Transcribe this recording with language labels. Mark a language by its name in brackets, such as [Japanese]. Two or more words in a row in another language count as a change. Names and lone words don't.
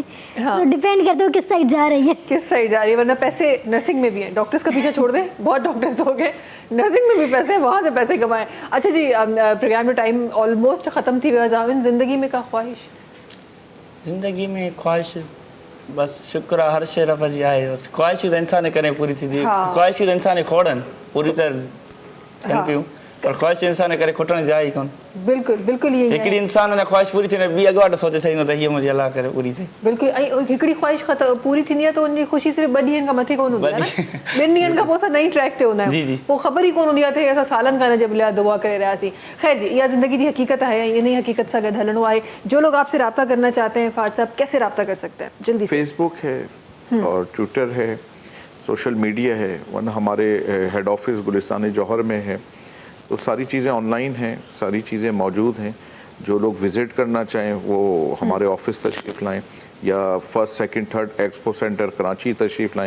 [Urdu] تو ڈیپینڈ کرتے ہو کس سائیڈ جا رہی ہے, کس سائیڈ جا رہی ہے. ورنہ پیسے نرسنگ میں بھی ہیں، ڈاکٹرز کا پیچھے چھوڑ دیں، بہت ڈاکٹرز ہو گئے، نرسنگ میں بھی پیسے ہیں، وہاں سے پیسے کمائیں. اچھا جی، پروگرام میں [English] time almost [Urdu] ختم تھی. [Sindhi] जामिन, ज़िंदगी में का ख्वाहिश? ज़िंदगी में ख्वाहिश बस शुक्र हर शइ रब जी आहे। बस ख्वाहिश त इंसान करे पूरी थींदी, ख्वाहिश त इंसान खोड़नि पूरी तरह थियनि पियूं, पर ख्वाहिश इंसान करे खुटण जाए ई कोन। [Urdu] بالکل بالکل یہی [Sindhi] हिकिड़ी इंसान अञा ख्वाहिश पूरी थी ॿी अॻुवाट सोचे छॾींदो त हीअ मुंहिंजी अलाह करे पूरी थिए। बिल्कुल। ऐं हिकिड़ी ख्वाहिश पूरी थींदी आहे त उनजी ख़ुशी सिर्फ़ु 2 ॾींहंनि खां मथे कोन हूंदी आहे न। 2 ॾींहंनि खां पोइ असां नई ट्रैक ते हूंदा आहियूं, पोइ ख़बर ई कोन हूंदी आहे त असां सालनि खां जब लिया दुआ करे रहियासीं। ख़ैर जी, इहा ज़िंदगी जी हकीकत है, इन ही हकीकत सां गॾु हलणो आहे। [Urdu] جو لوگ آپ سے رابطہ کرنا چاہتے ہیں فاض صاحب، کیسے رابطہ کر سکتے ہیں? جلدی سے. فیس بک ہے اور ٹوئٹر ہے, [English] social media [Urdu] ہے، ورنہ ہمارے [English] head office [Urdu] گلستان جوہر میں ہے. تو ساری چیزیں آن لائن ہیں، ساری چیزیں موجود ہیں. جو لوگ وزٹ کرنا چاہیں وہ ہمارے آفس تشریف لائیں یا 1st، 2nd، 3rd ایکسپو سینٹر کراچی تشریف لائیں.